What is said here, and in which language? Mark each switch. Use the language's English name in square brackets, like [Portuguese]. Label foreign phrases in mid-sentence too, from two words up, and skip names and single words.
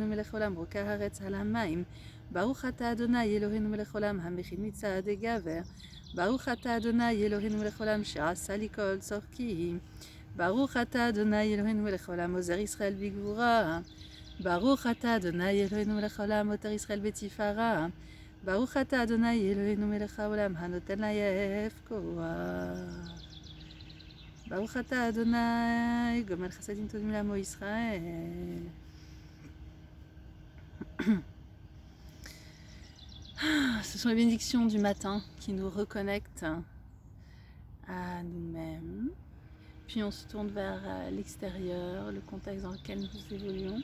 [Hebrew] מלך עולם רוקע הארץ על המים, ברוך אתה אדוני אלוהינו מלך עולם המכין מצעדי גבר, ברוך אתה אדוני אלוהינו מלך עולם שעשה לי כל צורכי, ברוך אתה אדוני אלוהינו מלך עולם עוזר ישראל בגבורה, ברוך אתה אדוני אלוהינו מלך עולם עוטר ישראל בתפארה, ברוך אתה אדוני אלוהינו מלך העולם הנותן לעייף כוח. ברוך אתה אדוני גומל חסדים טובים לעמו ישראל. [French] Ce sont les bénédictions du matin qui nous reconnectent à nous-mêmes. Puis on se tourne vers l'extérieur, le contexte dans lequel nous évoluons.